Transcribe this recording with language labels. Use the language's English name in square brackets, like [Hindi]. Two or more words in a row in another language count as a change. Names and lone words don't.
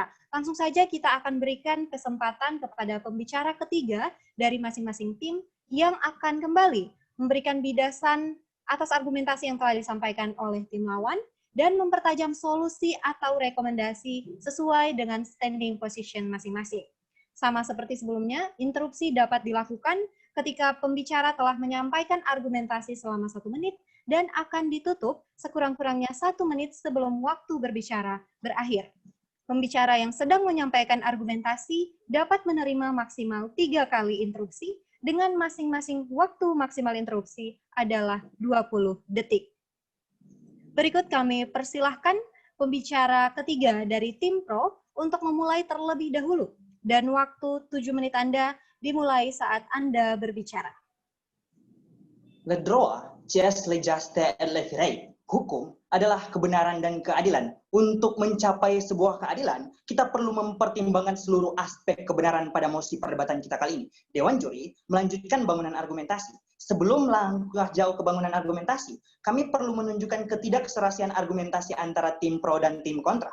[Indonesian] Langsung saja kita akan berikan kesempatan kepada pembicara ketiga dari masing-masing tim yang akan kembali memberikan bidasan atas argumentasi yang telah disampaikan oleh tim lawan dan mempertajam solusi atau rekomendasi sesuai dengan [English] standing position [Indonesian] masing-masing. Sama seperti sebelumnya, interupsi dapat dilakukan ketika pembicara telah menyampaikan argumentasi selama 1 menit dan akan ditutup sekurang-kurangnya 1 menit sebelum waktu berbicara berakhir. Pembicara yang sedang menyampaikan argumentasi dapat menerima maksimal 3 kali interupsi dengan masing-masing waktu maksimal interupsi adalah 20 detik. Berikut kami persilahkan pembicara ketiga dari tim pro untuk memulai terlebih dahulu dan waktu 7 menit Anda dimulai saat Anda berbicara. [French] Le droit, c'est la justice et la vérité. [Indonesian] Hukum adalah kebenaran dan keadilan. Untuk mencapai sebuah keadilan, kita perlu mempertimbangkan seluruh aspek kebenaran pada mosi perdebatan kita kali ini. Dewan juri melanjutkan bangunan argumentasi. Sebelum langkah jauh ke bangunan argumentasi, kami perlu menunjukkan ketidakserasian argumentasi antara tim pro dan tim kontra.